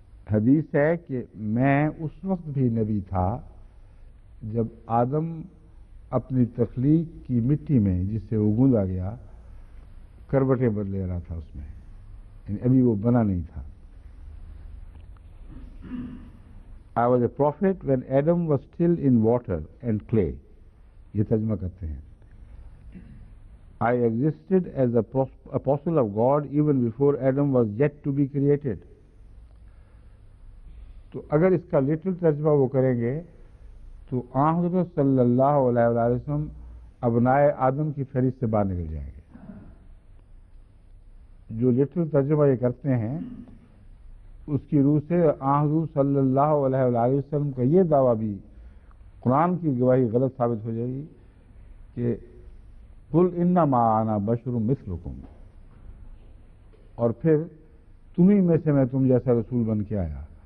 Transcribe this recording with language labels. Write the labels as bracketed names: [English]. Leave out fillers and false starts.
[Urdu] حدیث ہے کہ میں اس وقت بھی نبی تھا جب آدم اپنی تخلیق کی مٹی میں جس سے وہ گوندا گیا کروٹیں بدلے رہا تھا اس میں، یعنی ابھی وہ بنا نہیں تھا. [English] I was a prophet when Adam was still in water and clay. [Urdu] یہ ترجمہ کرتے ہیں. [English] I existed as the apostle of God even before Adam was yet to be created. [Urdu] تو اگر اس کا لٹرل ترجمہ وہ کریں گے تو حضرت صلی اللہ علیہ وآلہ وسلم ابنائے آدم کی فہرست سے باہر نکل جائیں گے. جو لٹرل ترجمہ یہ کرتے ہیں اس کی روح سے حضور صلی اللہ علیہ وآلہ وسلم کا یہ دعویٰ بھی قرآن کی گواہی غلط ثابت ہو جائے گی کہ [Arabic] قل انما انا بشر مثلکم، [Urdu] اور پھر تمہیں میں سے میں تم جیسا رسول بن کے آیا.